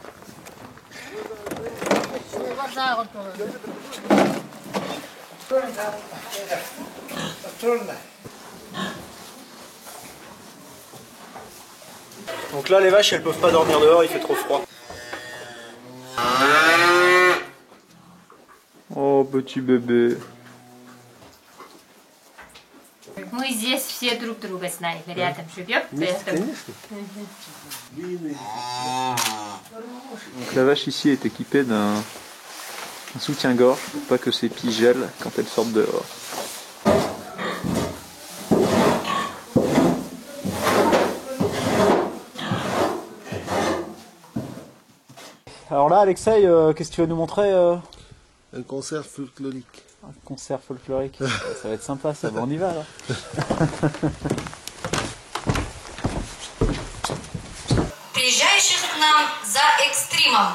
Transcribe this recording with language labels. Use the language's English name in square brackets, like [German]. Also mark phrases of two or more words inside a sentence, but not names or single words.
[French] Donc là les vaches elles peuvent pas dormir dehors, il fait trop froid. Oh petit bébé. [Russian] Мы здесь все друг друга знаем, рядом живем, поэтому... [French] Donc la vache ici est équipée d'un soutien-gorge pour pas que ses pieds gèlent quand elles sortent dehors. Alors là Alexei, qu'est-ce que tu vas nous montrer Un concert folklorique. Un concert folklorique. Ça va être sympa ça, bon, on y va là. [Russian] Приезжающих к нам за экстримом.